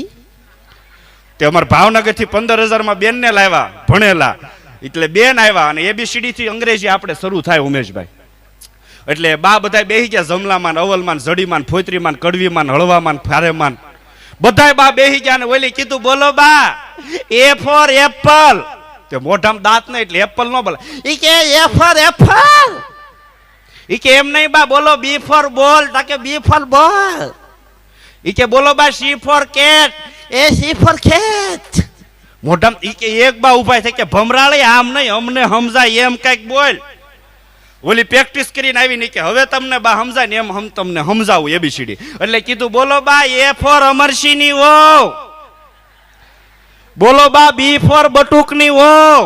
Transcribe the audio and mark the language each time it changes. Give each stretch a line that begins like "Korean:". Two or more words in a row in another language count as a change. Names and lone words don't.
Gujarati: તે અમારા ભાવનગરથી 15,000 બેન ને લાવ્યા ભણેલા, એટલે બેન આવ્યા અને ABCD થી અંગ્રેજી આપણે શરૂ થાય ઉમેશભાઈ. એટલે બા બધા બેહી ગયા જમલામાં, અવલમાં, જડીમાં, ફોતરીમાં, કડવીમાં, હળવામાં, ફારેમાં બધાય બા બેહી ગયા. ને ઓલી કીધું બોલો બા
English: A for apple.
Gujarati: તે મોઢામાં દાંત નહીં એટલે એપલ નો બોલે. ઈ કે
English: A for apple.
Gujarati: ઈ કે એમ નહીં બા બોલો
English: B for ball. તાકે B for ball.
Gujarati: ઈ કે બોલો બા
English: C for cat. એ C for cat.
Gujarati: મોઢામાં ઈ કે એક બા ઉભા થઈ કે ભમરાળી આમ નહીં અમને સમજાય એમ કઈક બોલ. ઓલી પ્રેક્ટિસ કરીને આવી નહીં કે હવે તમને બા સમજાય ને એમ હમ તમને સમજાવું ABCD. એટલે કીધું બોલો બા
English: A for
Gujarati: અમરસિંહની વહુ. બોલો બા
English: B for
Gujarati: બટુકની વહુ.